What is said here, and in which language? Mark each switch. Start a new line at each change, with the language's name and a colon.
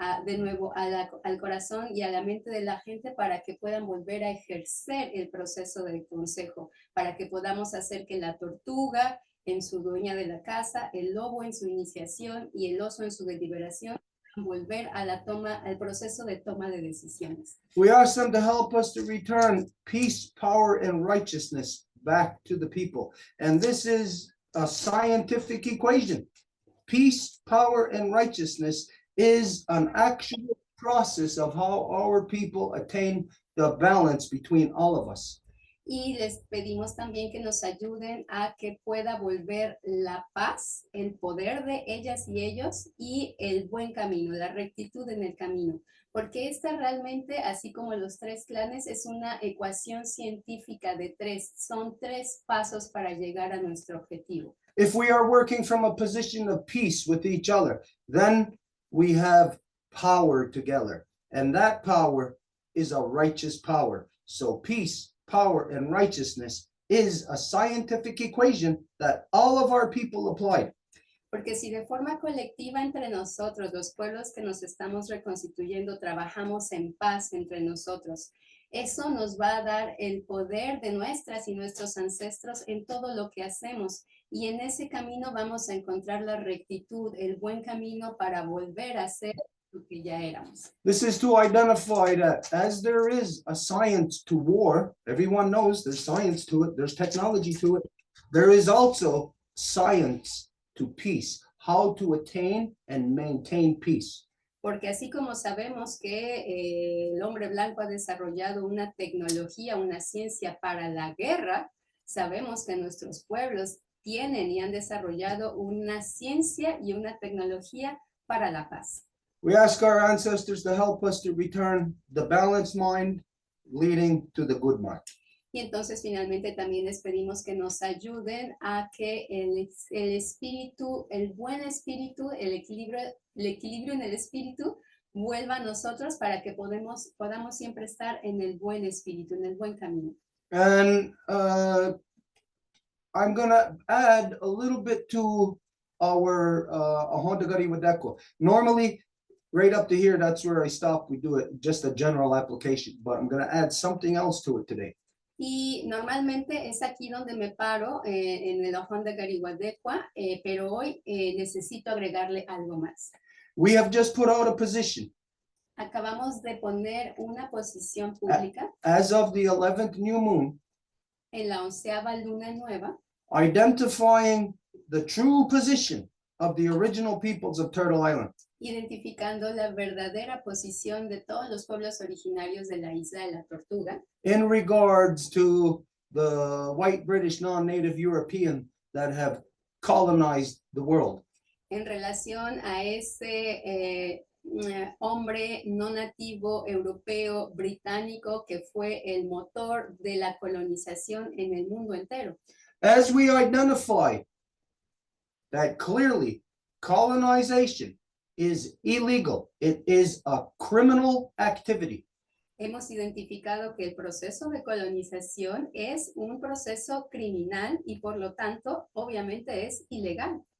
Spanish: de nuevo al corazón y a la mente de la gente para que puedan volver a ejercer el proceso del consejo, para que podamos hacer que la tortuga en su dueña de la casa, el lobo en su iniciación y el oso en su deliberación, volver a la toma, al proceso de toma de decisiones.
English: We ask them to help us to return peace, power, and righteousness back to the people. And this is a scientific equation. Peace, power, and righteousness is an actual process of how our people attain the balance between all of us.
Spanish: Y les pedimos también que nos ayuden a que pueda volver la paz, el poder de ellas y ellos y el buen camino, la rectitud en el camino. Porque esta realmente, así como los tres clanes, es una ecuación científica de tres. Son tres pasos para llegar a nuestro objetivo.
English: If we are working from a position of peace with each other, then we have power together. And that power is a righteous power. So peace, power, and righteousness is a scientific equation that all of our people applied.
Spanish: Porque si de forma colectiva entre nosotros, los pueblos que nos estamos reconstituyendo, trabajamos en paz entre nosotros, eso nos va a dar el poder de nuestras y nuestros ancestros en todo lo que hacemos. Y en ese camino vamos a encontrar la rectitud, el buen camino para volver a ser lo que ya éramos.
English: This is to identify that as there is a science to war, everyone knows there's science to it, there's technology to it, there is also science to peace, how to attain and maintain peace.
Spanish: Porque así como sabemos que el hombre blanco ha desarrollado una tecnología, una ciencia para la guerra, sabemos que nuestros pueblos tienen y han desarrollado una ciencia y una tecnología para la paz.
English: We ask our ancestors to help us to return the balanced mind leading to the good mind.
Spanish: Y entonces finalmente también les pedimos que nos ayuden a que el espíritu, el buen espíritu, el equilibrio en el espíritu vuelva a nosotros para que podamos siempre estar en el buen espíritu, en el buen camino.
English: And I'm going to add a little bit to our Yaoceotecolotl. Normally, right up to here, that's where I stop. We do it just a general application, but I'm going to add something else to it today.
Spanish: Y normalmente es aquí donde me paro, en el Yaoceotecolotl, pero hoy necesito agregarle algo más.
English: We have just put out a position.
Spanish: Acabamos de poner una posición pública
English: As of the 11th new moon,
Spanish: en la 11ª luna nueva,
English: identifying the true position of the original peoples of Turtle Island.
Spanish: identificando la verdadera posición de todos los pueblos originarios de la isla de la Tortuga
English: in regards to the white British non-native European that have colonized the world.
Spanish: en relación a ese hombre no nativo europeo británico que fue el motor de la colonización en el mundo entero.
English: As we identify that clearly colonization is illegal, it is a criminal activity.
Spanish: Hemos identificado que el proceso de colonización es un proceso criminal y por lo tanto obviamente es ilegal.